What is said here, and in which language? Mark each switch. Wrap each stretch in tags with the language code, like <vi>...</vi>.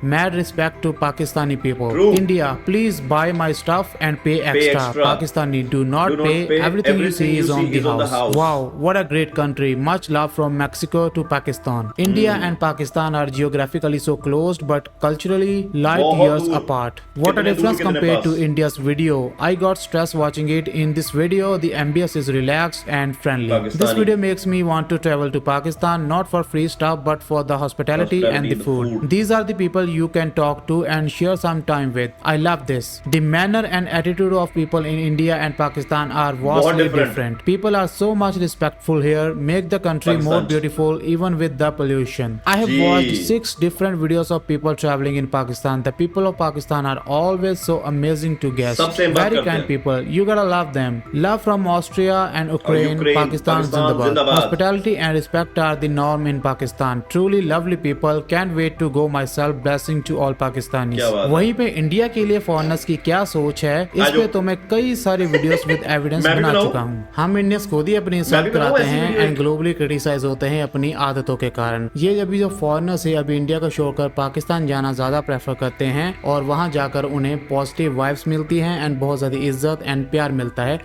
<en>Mad respect to Pakistani people. India please buy my stuff and pay extra. Pakistani do not pay, everything you see is on the house. Wow what a great country, much love from Mexico to Pakistan. India and Pakistan are geographically so close but culturally light years apart. What a difference compared to India's video. I got stressed watching it. In this video, the ambience is relaxed and friendly. This video makes me want to travel to Pakistan, not for free stuff, but for the hospitality and the food. These are the people you can talk to and share some time with. I love this. The manner and attitude of people in India and Pakistan are vastly different. People are so much respectful here, make the country more beautiful even with the pollution. I have watched 6 different videos of people traveling in Pakistan. The people of Pakistan are always so amazing to guests. Very kind people. You gotta love them. Love from Austria and Ukraine. Pakistan Zindabad. Hospitality and respect are the norm in Pakistan. Truly lovely people. Can't wait to go myself. Blessing to all Pakistanis.</en> <hi>वहीं पे India के लिए foreigners की क्या सोच है, इस पे तो मैं कई सारे वीडियोस</hi> <en>with evidence</en> <hi>बना चुका हूँ। हम इंडियंस खुद ही अपनी इंसल्ट कराते हैं एंड ग्लोबली क्रिटिसाइज होते हैं अपनी आदतों के कारण। ये अभी जो फॉरनर्स है अभी इंडिया को छोड़कर पाकिस्तान जाना ज्यादा प्रेफर करते हैं और वहां जाकर उन्हें पॉजिटिव वाइब्स मिलती हैं एंड बहुत ज्यादा इज्जत एंड प्यार मिलता है।</hi>